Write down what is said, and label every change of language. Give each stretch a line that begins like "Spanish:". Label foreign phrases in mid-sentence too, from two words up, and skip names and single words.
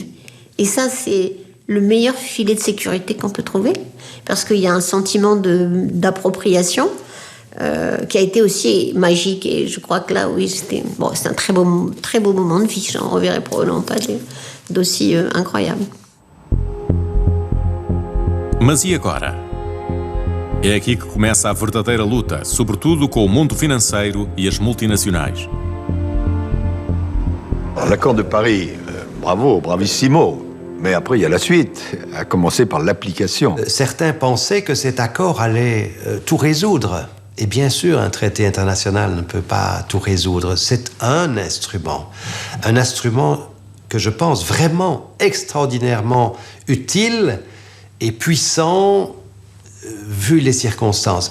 French: Et ça, c'est le meilleur filet de sécurité qu'on peut trouver, parce qu'il y a un sentiment d'appropriation qui a été aussi magique. Et je crois que là, oui, c'est un très beau moment de vie. J'en reverrai probablement pas d'aussi incroyable.
Portuguese: Mas e agora? É aqui que começa a verdadeira luta, sobretudo com o mundo financeiro e as multinacionais.
French: L'accord de Paris, bravo, bravissimo. Mais après, il y a la suite, à commencer par l'application. Certains pensaient que cet accord allait tout résoudre. Et bien sûr, un traité international ne peut pas tout résoudre. C'est un instrument que je pense vraiment extraordinairement utile et puissant vu les circonstances.